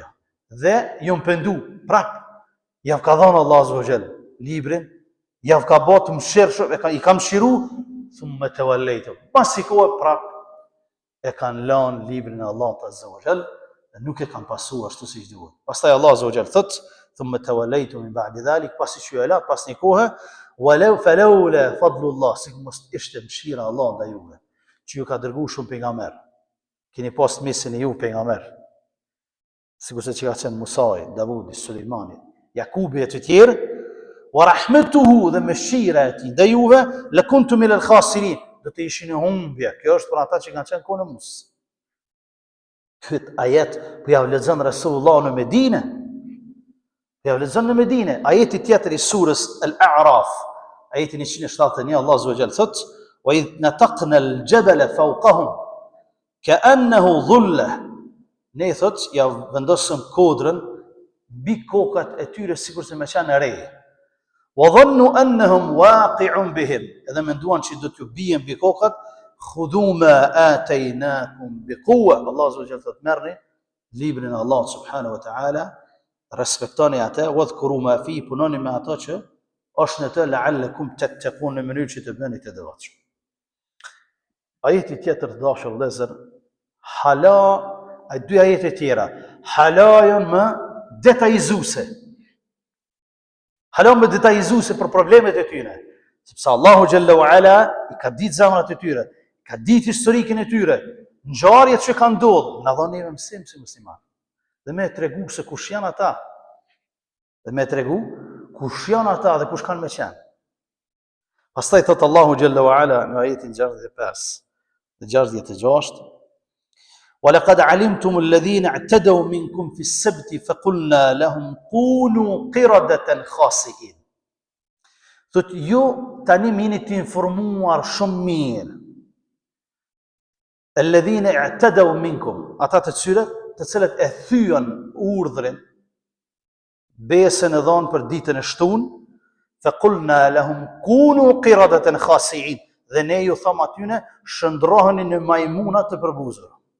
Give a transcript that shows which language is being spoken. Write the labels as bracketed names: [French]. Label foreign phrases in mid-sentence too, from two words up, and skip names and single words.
[Albanian] Dhe ju pendu, prap, jav ka dhënë [Arabic] الله عز وجل [Albanian] librin, jav ka botë mëshirë, i ka mëshiru, [Arabic] ثم توليتم. [Albanian] Pasi kohë prap e kanë lënë librin e Allahut [Arabic] عز وجل [Albanian] nuk e kanë pasu ashtu siç duhet. [Arabic] Pastaj الله عز وجل thot, ثم توليتم من بعد ذلك, [Albanian] pasi që e la pas një kohe, [Arabic] ولو فلولا فضل الله, [Albanian] si mos ishte mëshira e Allah ndaj juve, që ju ka dërguar shumë pejgamber. Keni pas mesin e ju pejgamber. Sikurse që ka qenë Musai, Davudi, Sulejmani, Jakubi e të tjerë, [Arabic] ورحمته [Albanian] dhe mëshira e tij ndaj juve, [Arabic] لكنتم من الخاسرين, [Albanian] do të ishin e humbja. Kjo është për ata që kanë qenë kohën e Musës. Këtë ajet për ja lexon Rasulullah në Medinë. Ja lexon në Medinë. Ajeti tjetër i surës Al-A'raf, ajeti 171, [Arabic] الله عز وجل [Albanian] thot: [Arabic] "وإذ نتقنا الجبل فوقهم كأنه ظلة." [Albanian] Ne thot ja vendosëm kodrën mbi kokat e tyre sikurse me qenë re. [Arabic] وظنوا أنهم واقع بهم. [Albanian] Edhe menduan që do t'ju bien mbi kokat. [Arabic] خذوا ما آتيناكم بقوة. الله عز وجل [Albanian] thot merrni librin e [Arabic] الله سبحانه وتعالى, [Albanian] respektoni atë, [Arabic] واذكروا ما في, [Albanian] punoni me ato që është në të, [Arabic] لعلكم تتقون, [Albanian] në mënyrë që të bëni të devotshëm. Ajeti tjetër të dashur vëllezër, hala, ai dy ajete tjera, hala janë më detajzuese. Hala më detajzuese për problemet e tyre, sepse [Arabic] الله جل وعلا [Albanian] i ka ditë zemrat e tyre, ka ditë historikën e tyre, ngjarjet që kanë ndodhur, na dhoni mësim si musliman. Dhe me tregu se kush janë ata. Dhe me tregu kush janë ata dhe kush kanë me qenë. Pastaj thot [Arabic] الله جل وعلا [Albanian] në ajetin 65 dhe 66: [Arabic] "ولقد علمتم الذين اعتدوا منكم في السبت فقلنا لهم كونوا قردة خاسئين." [Albanian] Thot ju tani jeni të informuar shumë mirë. [Arabic] الذين اعتدوا منكم, [Albanian] ata të cilët e thyen urdhrin, besën e dhanë për ditën e shtunë, [Arabic] فقلنا لهم كونوا قردة خاسئين, [Albanian] dhe ne ju tham atyne shndroheni në majmuna të përbuzura.